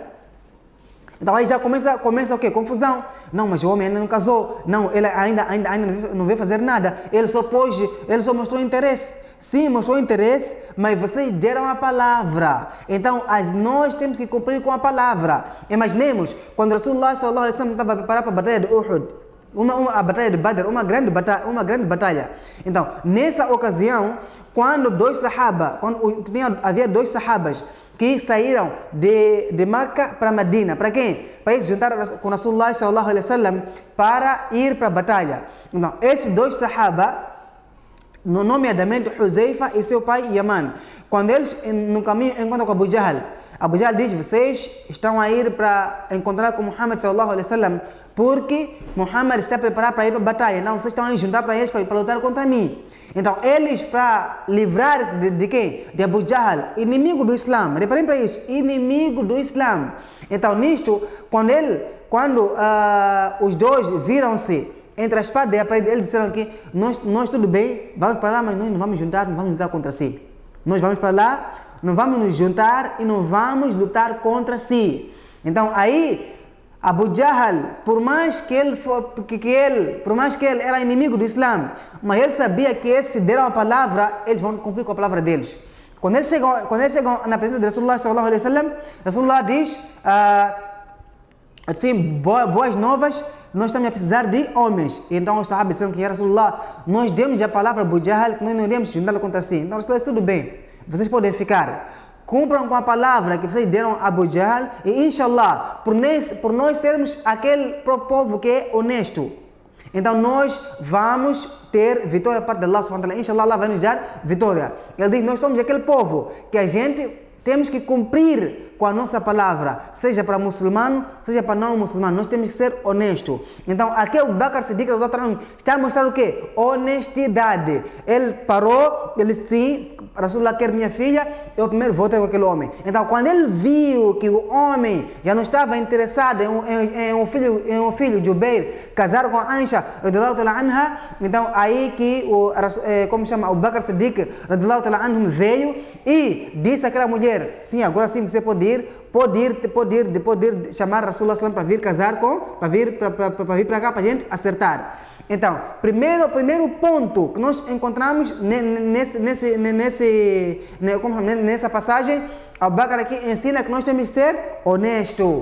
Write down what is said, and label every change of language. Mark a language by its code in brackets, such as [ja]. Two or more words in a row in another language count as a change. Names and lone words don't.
[pt] Então aí já começa o quê? Confusão. Não, mas o homem ainda não casou. Não, ele ainda não veio fazer nada. Ele só mostrou interesse. Sim, mostrou interesse, mas vocês deram a palavra. Então nós temos que cumprir com a palavra. Imaginemos, quando Rasulullah [ar] صلى الله عليه وسلم [pt] estava preparado para a batalha de Uhud, a batalha de Badr, uma grande batalha. Então, nessa ocasião, quando havia 2 sahabas que saíram de Meca para Medina. Para quem? Para ir se juntar com Rasulullah [ar] صلى الله عليه وسلم [pt] para ir para a batalha. Então, esses 2 sahabas, nomeadamente Huzaifa e seu pai Yaman, quando eles no caminho encontram com Abu Jahl diz: vocês estão a ir para encontrar com Muhammad [ar] صلى الله عليه وسلم [pt] porque Muhammad está preparado para ir para a batalha. Não, vocês estão a juntar para eles para lutar contra mim. Então, eles, para livrar de quem? De Abu Jahl, inimigo do Islã. Reparem para isso, inimigo do Islã. Então, nisto, quando os dois viram-se entre a espada e a parede, eles disseram que nós tudo bem, vamos para lá, mas nós não vamos juntar contra si. Nós vamos para lá, não vamos nos juntar e não vamos lutar contra si. Então, aí, Abu Jahl, por mais que ele era inimigo do Islã, mas ele sabia que se deram a palavra, eles vão cumprir com a palavra deles. Quando eles chegam na presença de Rasulullah [ar] صلى الله عليه وسلم, [pt] Rasulullah diz assim, boas novas, nós estamos a precisar de homens. Então os sahabas disseram que Rasulullah, nós demos a palavra a Abu Jahl que nós não iremos juntar contra si. Então Rasulullah disse, tudo bem, vocês podem ficar. Cumpram com a palavra que vocês deram a Abu Jahl e inshallah, por nós sermos aquele povo que é honesto, então nós vamos ter vitória da parte de [ar] الله سبحانه وتعالى. [pt] Inshallah, Allah vai nos dar vitória. Ele diz, nós somos aquele povo que a gente temos que cumprir com a nossa palavra, seja para muçulmano, seja para não muçulmano, nós temos que ser honestos. Então, aqui o Bakr Siddiq está a mostrar o quê? Honestidade. Ele parou, ele disse, sim, Rasulullah quer minha filha, eu primeiro vou ter com aquele homem. Então, quando ele viu que o homem já não estava interessado em um filho de Jubair, casar com Aisha, [ar] رضي الله تعالى عنها, [pt] então aí que o Bakr Siddiq, [ar] رضي الله تعالى عنهم, [pt] veio e disse àquela mulher, sim, agora sim você pode chamar Rasulullah para vir casar para vir para cá para a gente acertar. Então, primeiro ponto que nós encontramos nessa passagem, Abu Bakr aqui ensina que nós temos que ser honestos.